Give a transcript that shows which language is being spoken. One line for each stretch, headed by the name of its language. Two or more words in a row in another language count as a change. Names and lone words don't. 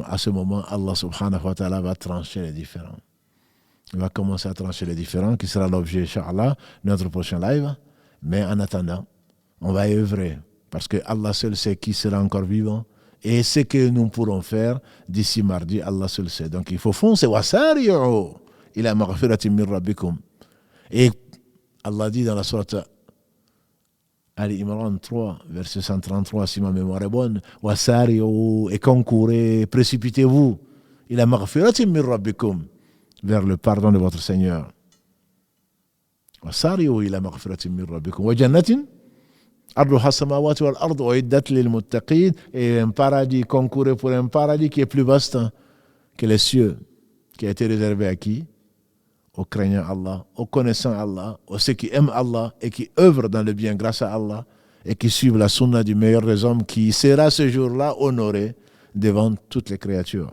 French: À ce moment, Allah
Arabic: سبحانه وتعالى
French: va trancher les différends. Il va commencer à trancher les différends, qui sera l'objet, Inch'Allah, de notre prochain live. Mais en attendant, on va œuvrer, parce que Allah seul sait qui sera encore vivant, et ce que nous pourrons faire d'ici mardi, Allah seul sait. Donc il faut foncer,
Arabic: وسارعوا إلى مغفرة من ربكم.
French: Et Allah dit dans la sourate Ali Imran 3, verset 133, si ma mémoire est bonne, wasari'u, et concourez, précipitez-vous,
Arabic: إلى مغفرة من ربكم,
French: vers le pardon de votre Seigneur.
Arabic: وسارعوا إلى مغفرة من ربكم وجنة عرضها السماوات والأرض أعدت للمتقين,
French: et un paradis, concourez pour un paradis qui est plus vaste que les cieux, qui a été réservé à qui? Aux craignants Allah, aux connaissants Allah, aux ceux qui aiment Allah et qui œuvrent dans le bien grâce à Allah et qui suivent la sunna du meilleur des hommes, qui sera ce jour-là honoré devant toutes les créatures.